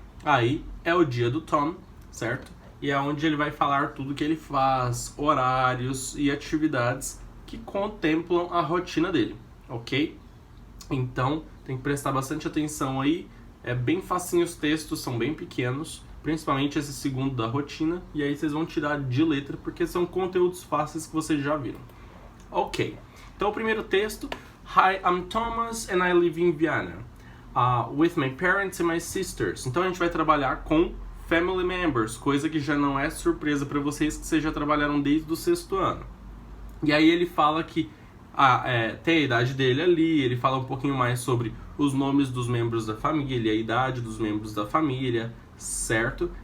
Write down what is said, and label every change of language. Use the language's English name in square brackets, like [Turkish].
[Portuguese] Aí é o dia do Tom, certo? E é onde ele vai falar tudo que ele faz, horários e atividades que contemplam a rotina dele, ok? Então, tem que prestar bastante atenção aí. É bem facinho os textos, são bem pequenos, principalmente esse segundo da rotina, e aí vocês vão tirar de letra, porque são conteúdos fáceis que vocês já viram. Ok, então o primeiro texto. [English] Hi, I'm Thomas and I live in Vienna, with my parents and my sisters. [Portuguese] Então a gente vai trabalhar com family members, coisa que já não é surpresa para vocês, que vocês já trabalharam desde o 6º ano. E aí ele fala que tem a idade dele ali, ele fala um pouquinho mais sobre os nomes dos membros da família, a idade dos membros da família, certo?